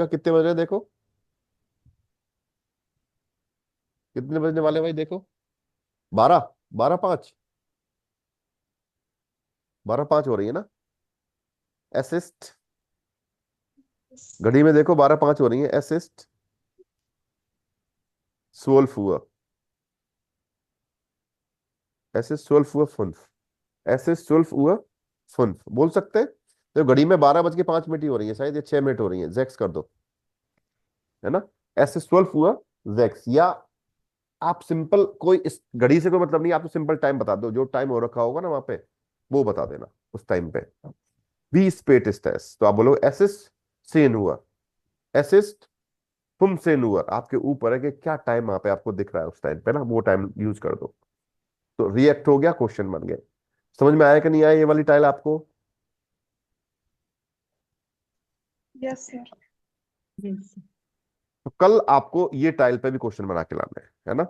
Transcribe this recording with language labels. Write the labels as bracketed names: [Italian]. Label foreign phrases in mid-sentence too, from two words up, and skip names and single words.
[Hindi] कितने बज रहे हैं देखो, कितने बजने वाले भाई देखो? 12, 12:05, 12:05 हो रही है ना। असिस्ट, घड़ी में देखो 12:05 हो रही है। [German] असिस्ट 12 Uhr, es ist 12:05, Es ist 12:05 [Hindi] बोल सकते हैं। तो घड़ी में 12:05 ही हो रही है, शायद ये 6 मिनट हो रही है, जेक्स कर दो, है ना। [German] Es ist 12:06, [Hindi] या आप सिंपल, कोई इस घड़ी से कोई मतलब नहीं, आप तो [English] simple time [Hindi] बता दो, जो टाइम हो रखा होगा ना वहां पे वो बता देना उस टाइम पे। [German] Wie spät ist es, [Hindi] तो आप बोलो [German] es ist 10 Uhr, es ist 15 Uhr, [Hindi] आपके ऊपर है कि क्या टाइम वहां पे आपको दिख रहा है उस टाइम पे ना, वो [English] time use [Hindi] कर दो। तो रिएक्ट हो गया, क्वेश्चन बन गया। समझ में आया कि नहीं आया ये वाली टाइल आपको? [English] Yes, sir. Yes. [Hindi] तो कल आपको ये टाइल पे भी क्वेश्चन बना के लाना है ना।